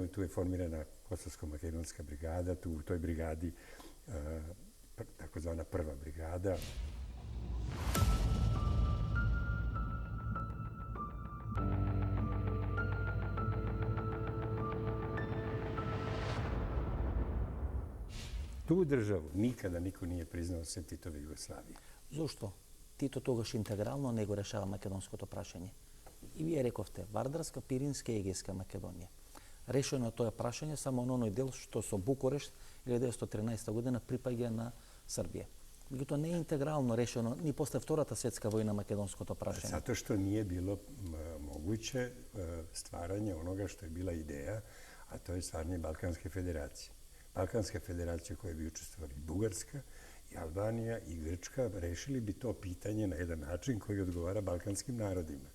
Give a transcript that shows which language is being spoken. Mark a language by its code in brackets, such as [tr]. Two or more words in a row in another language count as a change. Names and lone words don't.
[sr] Tu je formirana Kosovsko-makedonska brigada. Tu u toj brigadi takozvana prva brigada. Tu državu nikada niko nije priznao sem Titove Jugoslavije. [mk] Зошто? Тито тогаш интегрално не го решава македонското прашање. И вие рековте Вардарска, Пиринска и Егејска Македонија. Решено е тоа прашање само на оној дел што со Букурешт 1913 година припаѓа на Србија. Меѓутоа не е интегрално решено ни после Втората светска војна македонското прашање. [sr] Zato što nije bilo moguće stvaranje onoga što je bila ideja, a to je stvaranje Balkanske federacije. Balkanska federacija u kojoj bi učestvovali Bugarska i Albanija i Grčka rešili bi to pitanje na jedan način koji odgovara balkanskim narodima.